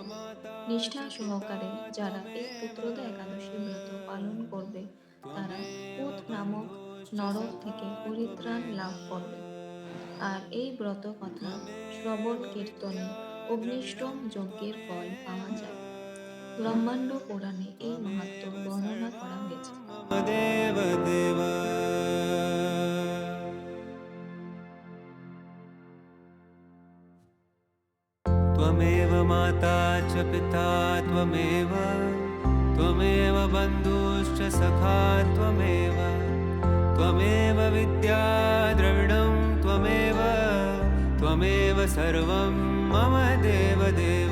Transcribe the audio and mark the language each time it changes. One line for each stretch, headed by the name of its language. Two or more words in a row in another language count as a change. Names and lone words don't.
Bangla: নিষ্ঠা সহকারে যারা এই পুত্রদা একাদশী ব্রত পালন করবে, তারা পুত নামক নরক থেকে পরিত্রাণ লাভ করবে। আর এই ব্রত কথা শ্রবণ কীর্তনে অগ্নিষ্টম যজ্ঞের ফল পাওয়া যায়। ব্রহ্মাণ্ড পুরাণে এই মাহাত্ম্য বর্ণনা করা হয়েছে। দেব দেব।
Sanskrit: त्वमेव माता च पिता त्वमेव, त्वमेव बन्धुश्च सखा त्वमेव, त्वमेव विद्या द्रविणं त्वमेव, त्वमेव सर्वं मम देव देव।